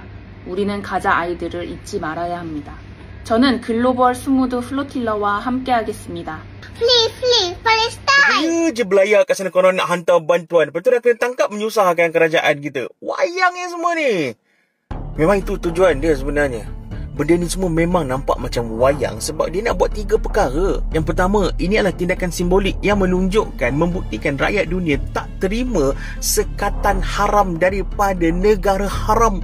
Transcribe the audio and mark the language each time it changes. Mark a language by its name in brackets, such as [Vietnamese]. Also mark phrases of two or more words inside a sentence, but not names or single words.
[Korean] 우리는 가자 아이들을 잊지 말아야 합니다. 저는 글로벌 스무드 플로틸라와 함께하겠습니다. [English] Flee Palestine! [Malay] Dia je belayar kat sana korang nak hantar bantuan. Lepas tu dah kena tangkap menyusahkan kerajaan kita. Wayangnya semua ni. Memang itu tujuan dia sebenarnya. Benda ni semua memang nampak macam wayang sebab dia nak buat 3 perkara. Yang pertama, ini adalah tindakan simbolik yang menunjukkan, membuktikan rakyat dunia tak terima sekatan haram daripada negara haram.